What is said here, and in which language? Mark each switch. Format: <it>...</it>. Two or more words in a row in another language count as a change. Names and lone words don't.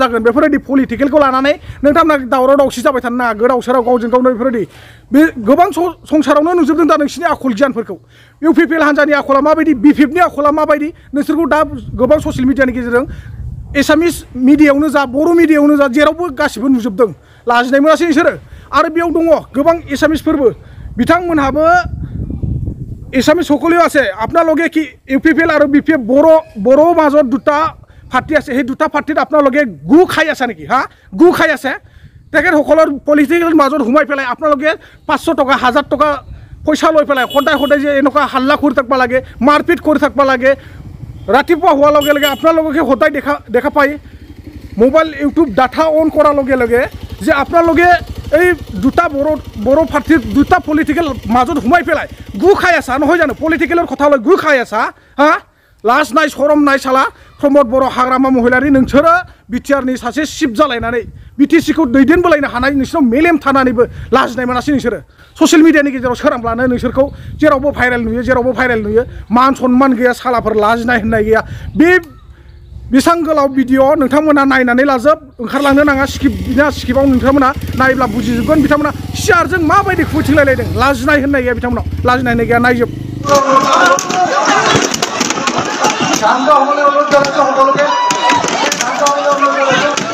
<brx>जागोन बेफोरबायदि पलिटिकेलखौ लानानै नोंथांमोना दावराव दावसि जाबाय थानो नाङा गोदाव सोराव गावजों गावनो बेफोरबायदि बे गोबां संसारावनो नुजोबदों दा नोंसिनि आखल गियानफोरखौ इउपिपिएल हान्जानि आखला माबायदि बिपिएफनि आखला माबायदि नोंसोरखौ दा गोबां ससियेल मिडियानि गेजेरजों एसामिस मिडियायावनो जा बर' मिडियायावनो जा जेरावबो गासिबो नुजोबदों लाजिनाय मोनासै नोंसोरो आरो बेयाव दङ गोबां एसामिसफोरबो बिथांमोनहाबो</brx> <as>एसामिस সকলেও আছে আপোনালোকে কি ইউপিপিএল আৰু বিপিএফ বড়ো মাজত দুটা পাৰ্টি আছে সেই দুটা পাৰ্টিত আপোনালোকে গু খাই আছে নেকি হা গু খাই আছে তেখেতসকলৰ পলিটিকেল মাজত সোমাই পেলাই আপোনালোকে 500 টকা 1000 টকা পইচা লৈ পেলাই সদায় যে এনেকুৱা হাল্লা কৰি থাকিব লাগে মাৰপিট কৰি থাকিব লাগে ৰাতিপুৱা হোৱাৰ লগে লগে আপোনালোকে সদায় দেখা পায় মোবাইল ইউটিউব ডাটা অন কৰাৰ লগে লগে যে আপোনালোকে এই দুটা বড়ো পাৰ্টিৰ দুটা পলিটিকেল মাজত সোমাই পেলাই গু খাই আছা নহয় জানো পলিটিকেলৰ কথা লৈ গু খাই আছা হা লাজ নাই শৰম নাই সালা</as> <brx>प्रमद बर' हाग्रामा महिलारि नोंसोरो बिटिआरनि सासे सिफ जालायनानै बिटिसिखौ दैदेनबोलायनो हानाय नोंसोरनाव मेलेम थानानैबो लाजिनाय मोनासै नोंसोरो ससियेल मिडियानि गेजेराव सोरांब्लानो नोंसोरखौ जेरावबो भाइरेल नुयो मान सन्मान गैया सालाफोर लाजिनाय होननाय गैया बे बेसां गोलाव भिडिअ नोंथांमोना नायनानै लाजोब ओंखारलांनो नाङा स्किपाव नोंथांमोना नायब्ला बुजिजोबगोन बिथांमोना सियारजों माबायदि खुबैथिंलायलायदों लाजिनाय होननाय गैया बिथांमोनाव लाजिनाय होननाय गैया नायजोब</brx> <hi>शांत होने अनुरोध करते हैं সকলকে शांत होने अनुरोध करते</hi>